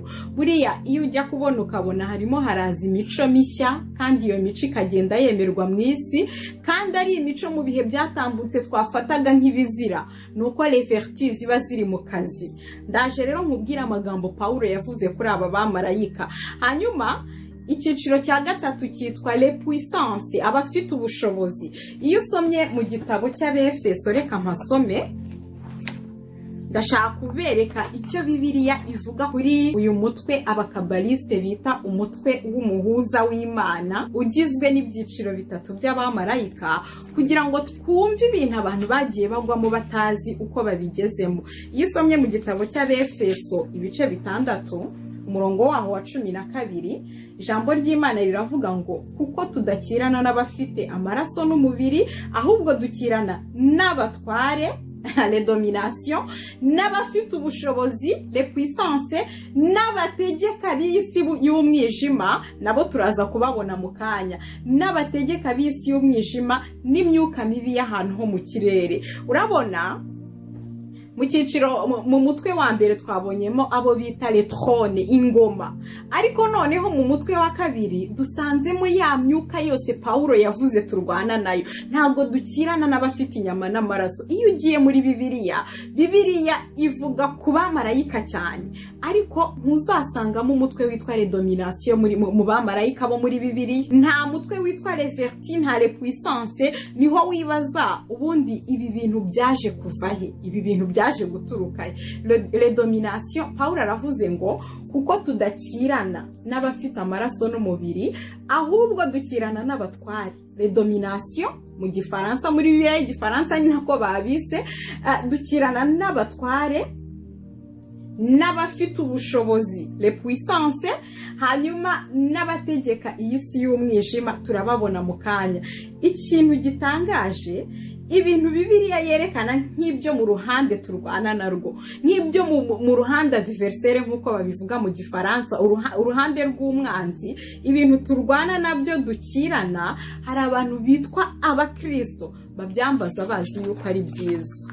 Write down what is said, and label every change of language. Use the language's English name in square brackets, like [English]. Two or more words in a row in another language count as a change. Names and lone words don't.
[Kinyarwanda] Buriya iyo ujya kubona ukabona harimo haraza imico mishya, kandi iyo mico ikagenda yemerwa mu isi, kandi ari imico mu bihe byatambutse twafataga nk'ibizira, nuko Leverti ziba ziri mu kazi. Ndaje rero nkubwira amagambo Paulo yavuze kuri aba bamarayika. Hanyuma icyiciro cya gatatu cyitwa [French] les puissances, [Kinyarwanda] abafite ubushobozi. Iyo usomye mu gitabo cy'Abefeso, reka mpasome, ndashaka kubereka icyo Bibiliya ivuga kuri uyu mutwe abakabaliste bita umutwe w'umuhuza w'Imana, ugizwe n'ibyiciro bitatu by'abamarayika, kugira ngo twumve ibintu abantu bagiye bagwamo batazi uko babigezemo. Iyo usomye mu gitabo cy'Abefeso ibice 6 umurongo waho wa 12, ijambo ry'Imana riravuga ngo kuko tudakirana n'abafite amaraso n'umubiri, ahubwo dukirana n'abatware, [French] les dominations, [Kinyarwanda] n'abafite ubushobozi, [French] les puissances, [Kinyarwanda] n'abategeka b'isi y'umwijima, nabo turaza kubabona mu kanya, n'abategeka b'isi y'umwijima n'imyuka mibi y'ahantu ho mu kirere. Urabona mu cyiciro mu mutwe wa mbere twabonyemo abo bita [French] les trônes, [Kinyarwanda] ingoma, ariko noneho mu mutwe wa kabiri dusanzemo ya myuka yose Paulo yavuze turwana nayo. Ntabwo dukirana n'abafite inyama n'amaraso. Iyo ugiye muri Bibiliya ivuga ku bamarayika cyane, ariko ntuzasangamo umutwe witwa [French] les dominations [Kinyarwanda] mu bamarayika bo muri Bibiliya. Nta mutwe witwa [French] les vertus, [Kinyarwanda] nta [French] les puissances. [Kinyarwanda] Niho wibaza ubundi ibi bintu byaje kuvahe, ibi bintu byaje guturuka. [French] Les dominations, [Kinyarwanda] Paulo aravuze ngo kuko tudakirana n'abafite amaraso n'umubiri, ahubwo dukirana n'abatware. [French] Les dominations [Kinyarwanda] mu gifaransa, muri Bibiliya igifaransa ni nako babise, dukirana n'abatware, n'abafite ubushobozi, [French] les puissances, [Kinyarwanda] hanyuma n'abategeka iyi si y'umwijima turababona mu kanya. Ikintu gitangaje, ibintu Bibiliya yerekana nk'ibyo mu ruhande turwana narwo, nk'ibyo mu ruhande adversaire nk'uko babivuga mu gifaransa, uruhande rw'umwanzi, ibintu turwana nabyo dukirana, hari abantu bitwa abakristo babyambaza bazi yuko ari byiza.